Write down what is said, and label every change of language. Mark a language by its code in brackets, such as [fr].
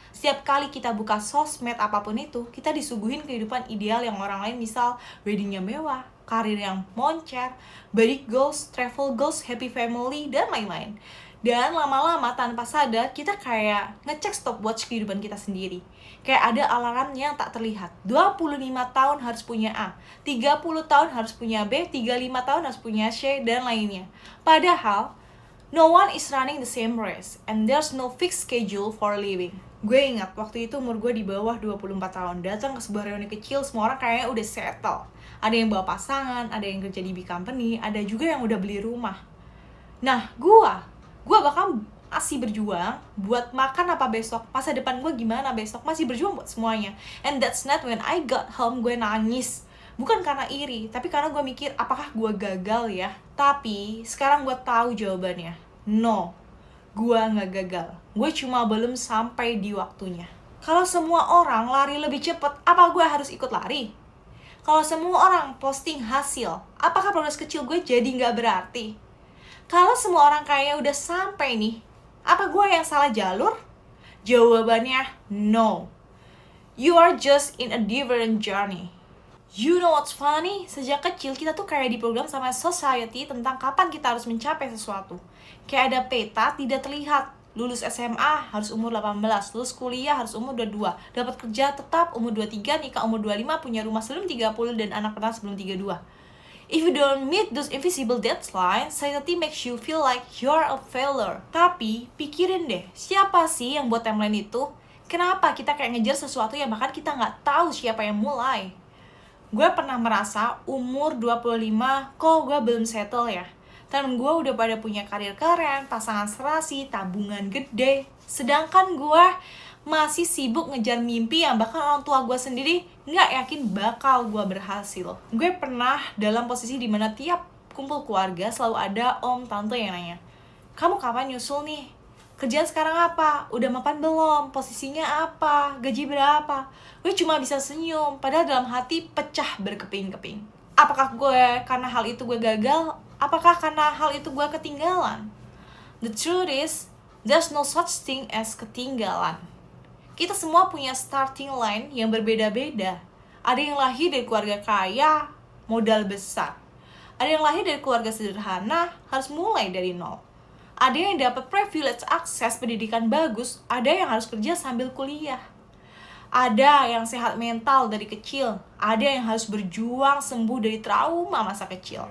[id] Setiap kali kita buka sosmed apapun itu, kita disuguhin kehidupan ideal yang orang lain, misal weddingnya mewah, karir yang moncer, body goals, travel goals, happy family, dan lain-lain. Dan lama-lama tanpa sadar kita kayak ngecek stopwatch kehidupan kita sendiri. Kayak ada alarm yang tak terlihat. 25 tahun harus punya A, 30 tahun harus punya B, 35 tahun harus punya C, dan lainnya. [en] Padahal, no one is running the same race, and there's no fixed schedule for living. [id] Gue ingat waktu itu umur gue di bawah 24 tahun, datang ke sebuah reuni kecil, semua orang kayaknya udah settle. Ada yang bawa pasangan, ada yang kerja di big company, ada juga yang udah beli rumah. Nah, gue bakal masih berjuang buat makan apa besok, masa depan gue gimana besok, masih berjuang buat semuanya. [en] And that's not when I got home, [id] gue nangis. Bukan karena iri, tapi karena gue mikir, apakah gue gagal ya? Tapi sekarang gue tahu jawabannya. No, gue gak gagal. Gue cuma belum sampai di waktunya. Kalau semua orang lari lebih cepat, apa gue harus ikut lari? Kalau semua orang posting hasil, apakah progres kecil gue jadi gak berarti? Kalau semua orang kayaknya udah sampai nih, apa gue yang salah jalur? Jawabannya no. [en] You are just in a different journey. You know what's funny? [id] Sejak kecil kita tuh kayak diprogram sama society tentang kapan kita harus mencapai sesuatu. Kayak ada peta tidak terlihat. Lulus SMA harus umur 18, lulus kuliah harus umur 22, dapat kerja tetap umur 23, nikah umur 25, punya rumah sebelum 30, dan anak pertama sebelum 32. [en] If you don't meet those invisible deadlines, society makes you feel like you're a failure. [id] Tapi, pikirin deh, siapa sih yang buat timeline itu? Kenapa kita kayak ngejar sesuatu yang bahkan kita nggak tahu siapa yang mulai? Gue pernah merasa umur 25, kok gue belum settle ya? Temen gue udah pada punya karir keren, pasangan serasi, tabungan gede. Sedangkan gue masih sibuk ngejar mimpi yang bahkan orang tua gue sendiri nggak yakin bakal gue berhasil. Gue pernah dalam posisi dimana tiap kumpul keluarga selalu ada om tante yang nanya, kamu kapan nyusul nih? Kerjaan sekarang apa? Udah mapan belum? Posisinya apa? Gaji berapa? Gue cuma bisa senyum, padahal dalam hati pecah berkeping-keping. Apakah gue karena hal itu gue gagal? Apakah karena hal itu gue ketinggalan? [en] The truth is, there's no such thing as ketinggalan. [id] Kita semua punya starting line yang berbeda-beda. Ada yang lahir dari keluarga kaya, modal besar. Ada yang lahir dari keluarga sederhana, harus mulai dari nol. Ada yang dapat privilege akses pendidikan bagus, ada yang harus kerja sambil kuliah. Ada yang sehat mental dari kecil, ada yang harus berjuang sembuh dari trauma masa kecil.